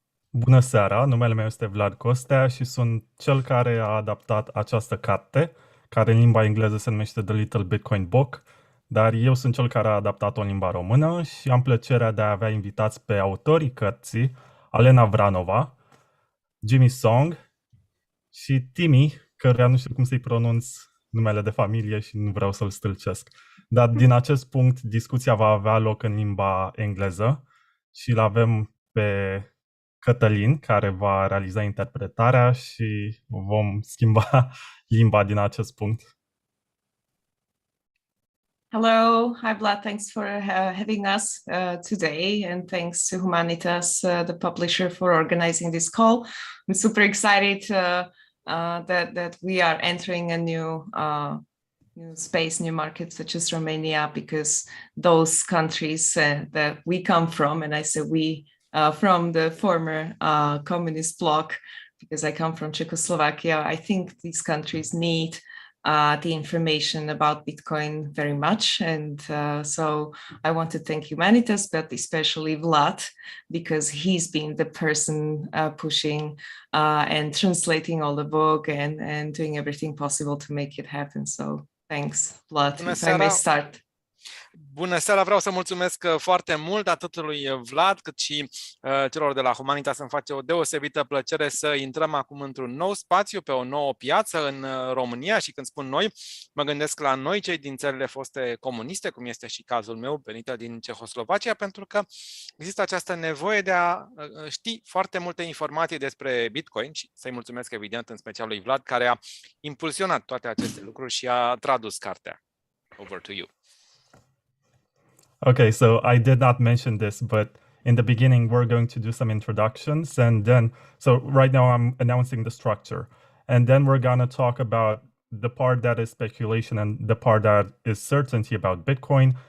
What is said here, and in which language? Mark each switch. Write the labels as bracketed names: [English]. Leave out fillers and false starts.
[Romanian] Bună seara, numele meu este Vlad Costea și sunt cel care a adaptat această carte, care în limba engleză se numește The Little Bitcoin Book, dar eu sunt cel care a adaptat-o în limba română și am plăcerea de a avea invitați pe autorii cărții, Alena Vranova, Jimmy Song și Timi, căruia nu știu cum să-i pronunț numele de familie și nu vreau să-l stâlcesc. Dar din acest punct, discuția va avea loc în limba engleză și îl avem pe Cătălin, care va realiza interpretarea și vom schimba limba din acest punct. [English] Hello, hi Vlad, thanks for having us today, and thanks to Humanitas, the publisher, for organizing this call. I'm super excited that we are entering a new space, new market such as Romania, because those countries that we come from, and I say we, from the former communist bloc, because I come from Czechoslovakia, I think these countries need the information about Bitcoin very much. And so I want to thank Humanitas, but especially Vlad, because he's been the person pushing and translating all the book and doing everything possible to make it happen. So thanks, Vlad, if I may start. [Romanian] Bună seara, vreau să mulțumesc foarte mult atât lui Vlad cât și celor de la Humanitas. Îmi face o deosebită plăcere să intrăm acum într-un nou spațiu, pe o nouă piață în România, și când spun noi, mă gândesc la noi, cei din țările foste comuniste, cum este și cazul meu, venită din Cehoslovacia, pentru că există această nevoie de a ști foarte multe informații despre Bitcoin și să-i mulțumesc evident în special lui Vlad, care a impulsionat toate aceste lucruri și a tradus cartea. [English] Over to you. Okay, so I did not mention this, but in the beginning, we're going to do some introductions. And then, so right now I'm announcing the structure. And then we're going to talk about the part that is speculation and the part that is certainty about Bitcoin.